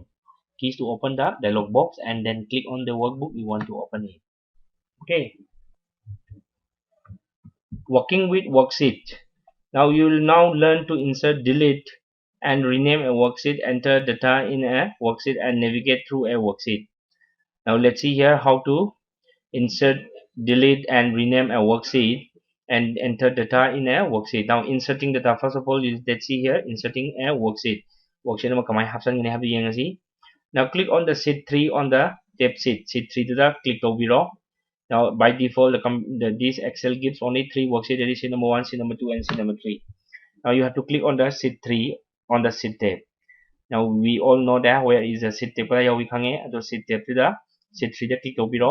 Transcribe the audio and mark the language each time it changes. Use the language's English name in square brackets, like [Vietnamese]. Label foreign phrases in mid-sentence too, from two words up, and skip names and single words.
[English] Keys to open the dialog box and then click on the workbook you want to open it. Okay, working with worksheet. Now you will now learn to insert, delete and rename a worksheet, enter data in a worksheet and navigate through a worksheet. Now let's see here how to insert, delete and rename a worksheet and enter data in a worksheet. Now inserting data, first of all, let's see here inserting a worksheet. [Garo] Worksheet nama kamai hapsan gini habi yang asi. [English] Now click on the sheet 3 on the tab sheet 3 to the click to biro. Now by default this Excel gives only 3 worksheets, that is sheet number 1, sheet number 2 and sheet number 3. Now you have to click on the sheet 3 on the sheet tab. Now we all know that where is the sheet tab [Garo] ya we khange ado [English] sheet tab to the sheet 3 click to biro.